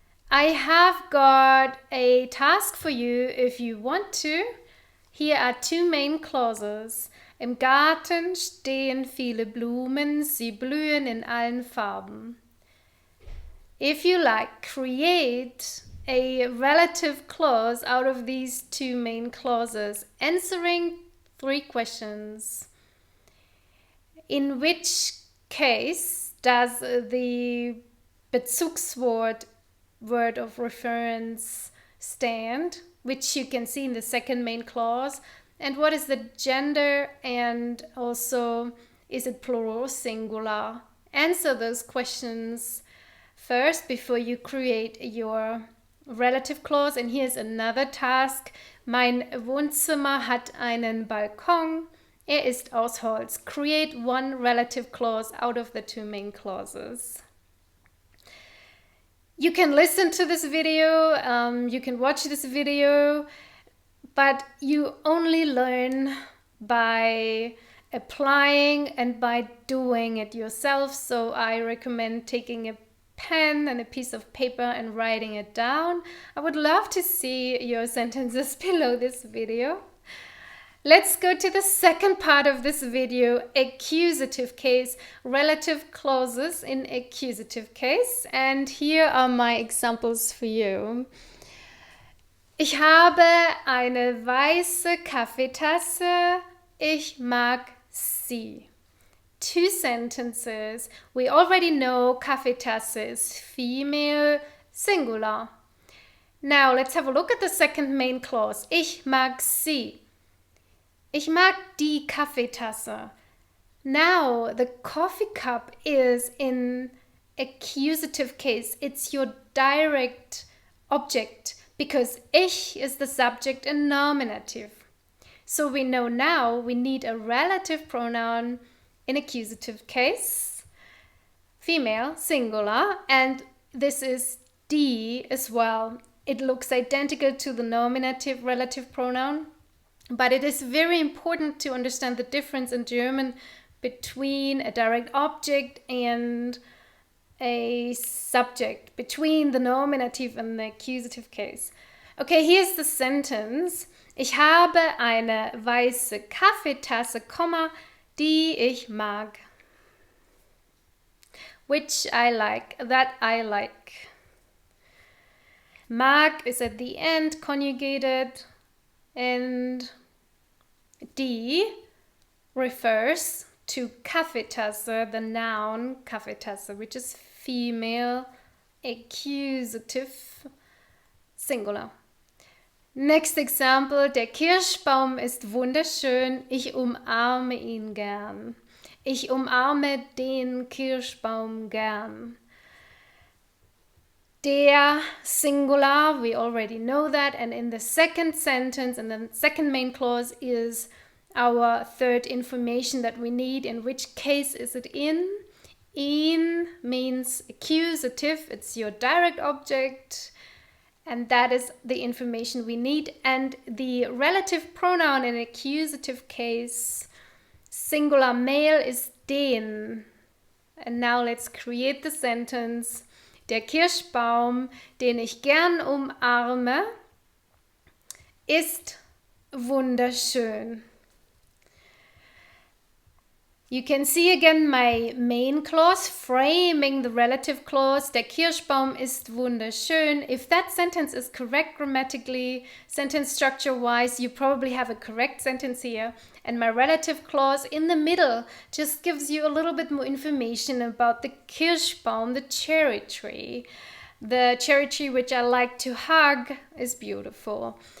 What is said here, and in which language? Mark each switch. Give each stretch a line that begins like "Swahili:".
English: I have got a task for you if you want to. Here are two main clauses.
German: Im Garten stehen viele Blumen, sie blühen in allen Farben.
English: If you like, create a relative clause out of these two main clauses, answering 3 questions. In which case does the Bezugswort, word of reference, stand, which you can see in the second main clause? And what is the gender, and also is it plural or singular? Answer those questions first before you create your relative clause. And here's another task.
German: Mein Wohnzimmer hat einen Balkon. Ist aus Holz.
English: Create one relative clause out of the two main clauses. You can listen to this video, you can watch this video, but you only learn by applying and by doing it yourself. So I recommend taking a pen and a piece of paper and writing it down. I would love to see your sentences below this video. Let's go to the second part of this video, accusative case, relative clauses in accusative case. And here are my examples for you.
German: Ich habe eine weiße Kaffeetasse. Ich mag sie.
English: 2 sentences. We already know Kaffeetasse is female, singular. Now let's have a look at the second main clause.
German: Ich mag sie. Ich mag die Kaffeetasse.
English: Now the coffee cup is in accusative case. It's your direct object because ich is the subject in nominative. So we know now we need a relative pronoun in accusative case, female, singular, and this is die as well. It looks identical to the nominative relative pronoun, but it is very important to understand the difference in German between a direct object and a subject, between the nominative and the accusative case. Okay, here's the sentence.
German: Ich habe eine weiße Kaffeetasse, die ich mag.
English: Which I like, that I like. Mag is at the end conjugated, and die refers to Kaffeetasse, the noun Kaffeetasse, which is female, accusative, singular. Next example,
German: der Kirschbaum ist wunderschön, ich umarme ihn gern. Ich umarme den Kirschbaum gern.
English: Der singular, we already know that, and in the second sentence, and the second main clause is our third information that we need. In which case is it in? In means accusative, it's your direct object, and that is the information we need. And the relative pronoun in accusative case, singular male, is den. And now let's create the sentence.
German: Der Kirschbaum, den ich gern umarme, ist wunderschön.
English: You can see again my main clause framing the relative clause.
German: Der Kirschbaum ist wunderschön.
English: If that sentence is correct grammatically, sentence structure-wise, you probably have a correct sentence here. And my relative clause in the middle just gives you a little bit more information about the Kirschbaum, the cherry tree. The cherry tree which I like to hug is beautiful.